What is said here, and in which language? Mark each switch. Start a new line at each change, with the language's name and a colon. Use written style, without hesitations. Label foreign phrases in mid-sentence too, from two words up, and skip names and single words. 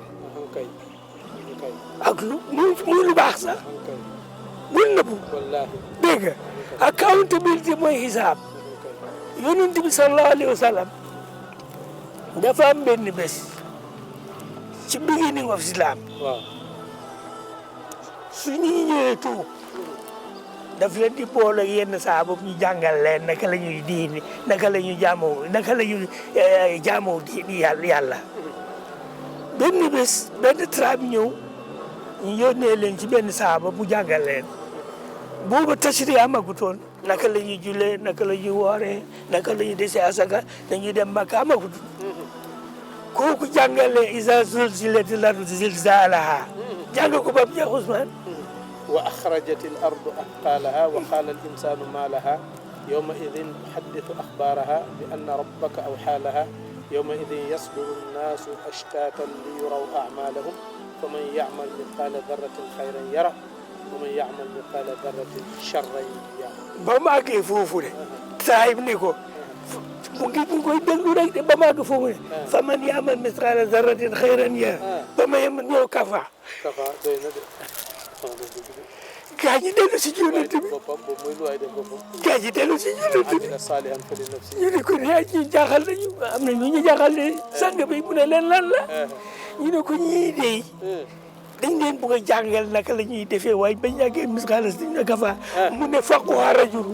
Wolof: kay kay ak lu muy lu baax sax kay bul nëbbu wallaahi dégg nga accountabilité mooy xisaab yonent bi
Arabic: صلى الله عليه وسلم
Wolof: dafa am benn bés ci
English: beginning of Islam
Wolof: waaw su ñu ñëwee tuub daf leen di boole yenn saaba ñu jàngal leen naka la ñuy diini naka la ñuy jaamoo diini yàlla benn bés benn tribe ñëw ñu yónnee leen ci benn saaba bu jàngal leen booba tashri amagutoon naka la ñuy jullee naka la ñuy wooree naka la ñuy dese asaka dañuy dem Makka amagut kooku jàngale
Arabic: إذا زلزلت الأرض زلزالها
Wolof: jàng ko ba mu jeex Ousmane
Arabic: وأخرجت الأرض أثقالها وقال الإنسان ما لها يومئذ تحدث أخبارها بأن ربك أوحى لها يومئذ يصدر الناس أشتاتا ليروا أعمالهم فمن يعمل مثقال ذرة خيرا يره ومن يعمل مثقال ذرة شرا يره.
Wolof: ba mu àggee foofu de saahib ne ko mu ngi koy déglu rek de ba mu àgg foofu ne
Arabic: فمن يعمل مثقال ذرة خيرا يره
Wolof: ba ma yem ñëw kafa doy na de. gaa ñi dellu si yonent bi gaa ñi dellu si yonent bi ñu ne ko ne ñu jaaxal nañu am na ñu jaaxal ne sang bi mu ne leen lan la ñu ne ko ñii de dañ leen bëgg a jàngal naka la ñuy defee waaye bañ yàggee misxaalas dañ ne kafa mu ne
Arabic: فقه الرجل